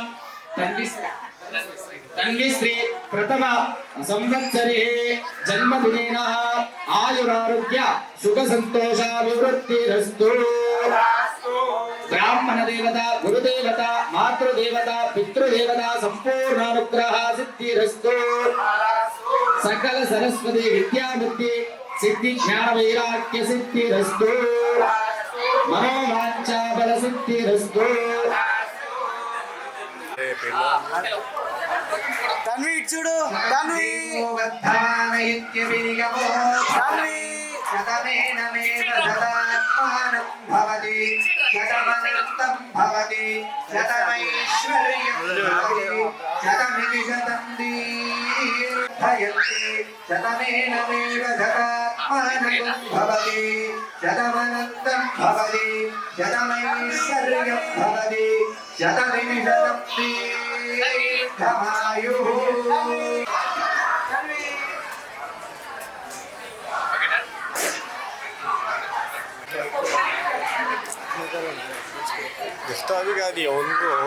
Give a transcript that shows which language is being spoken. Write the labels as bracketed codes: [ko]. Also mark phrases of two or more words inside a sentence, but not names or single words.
[sa] तन्विश्री प्रथम संवत्सरे जन्मदिनेन आयुरारोग्य सुख संतोषाभिवृद्धिरस्तु ब्राह्मण देवता गुरुदेवता मातृदेवता पितृदेवता संपूर्ण अनुग्रह सिद्धिरस्तु सकल सरस्वती विद्याबुद्धि सिद्धि ज्ञान वैराग्य सिद्धिरस्तु मनोवांछा बल सिद्धिरस्तु [te] తన్వి చూడు తన్వి తన్వి [sa] శతమేన మేవ శతాత్మానం భవతి శతమనంతం భవతి శతమైశ్వర్యం భవతి శతమితి శతం దీర్ఘయంతి శతమేన మేవ శతాత్మానం భవతి శతమనంతం భవతి శతమైశ్వర్యం భవతి శతమితి శతం దీర్ఘమాయుః [hi] गिफ्ट अभी क्या दिया उनको